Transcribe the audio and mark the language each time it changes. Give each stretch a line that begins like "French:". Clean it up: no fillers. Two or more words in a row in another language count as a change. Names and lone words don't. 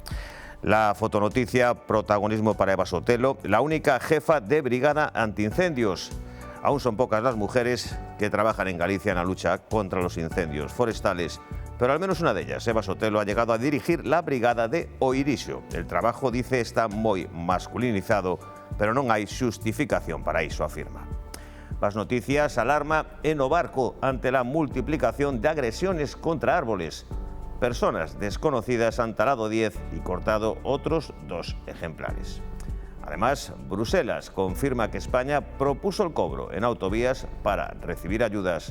Spanish: La fotonoticia, protagonismo para Eva Sotelo, la única jefa de brigada antiincendios. Aún son pocas las mujeres que trabajan en Galicia en la lucha contra los incendios forestales, pero al menos una de ellas, Eva Sotelo, ha llegado a dirigir la brigada de Oirixo. El trabajo, dice,
Galician: está moi masculinizado, pero non hai xustificación para iso,
Spanish: afirma. Más noticias: alarma en o Barco ante la multiplicación de agresiones contra árboles. Personas desconocidas han talado 10 y cortado otros 2 ejemplares. Además, Bruselas confirma que España propuso el cobro en autovías para recibir ayudas.